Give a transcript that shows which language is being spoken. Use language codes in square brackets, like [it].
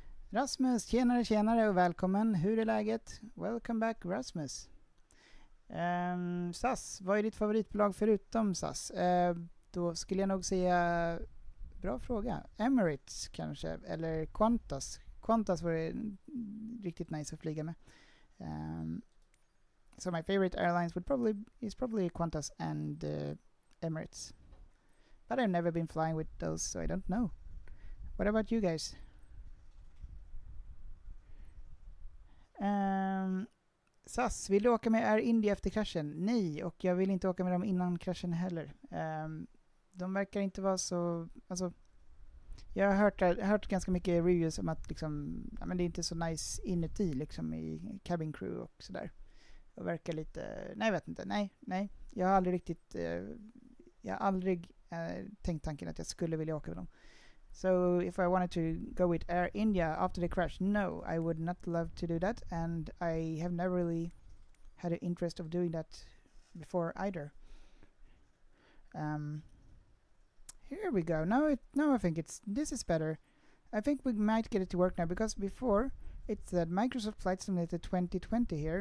[sv] Rasmus, tjenare och välkommen. Hur är läget? [en] Welcome back, Rasmus. [sv] SAS, vad är ditt favoritbolag förutom SAS? Då skulle jag nog säga, bra fråga, Emirates kanske, eller Qantas. Qantas var riktigt nice att flyga med. [en] So my favorite airlines is probably Qantas and Emirates. But I've never been flying with those, so I don't know. What about you guys? [sv] SAS, vill du åka med Air India efter kraschen? Nej, och jag vill inte åka med dem innan kraschen heller. De verkar inte vara så... Alltså, Jag har hört ganska mycket reviews om att liksom, ja, men det är inte så nice inuti liksom i cabin crew och sådär. Och verkar lite, nej jag vet inte, nej. Jag har aldrig riktigt, jag har aldrig tänkt tanken att jag skulle vilja åka med dem. [en] So if I wanted to go with Air India after the crash, no, I would not love to do that, and I have never really had an interest of doing that before either. Here we go. Now I think this is better. I think we might get it to work now, because before it said Microsoft Flight Simulator 2020 here.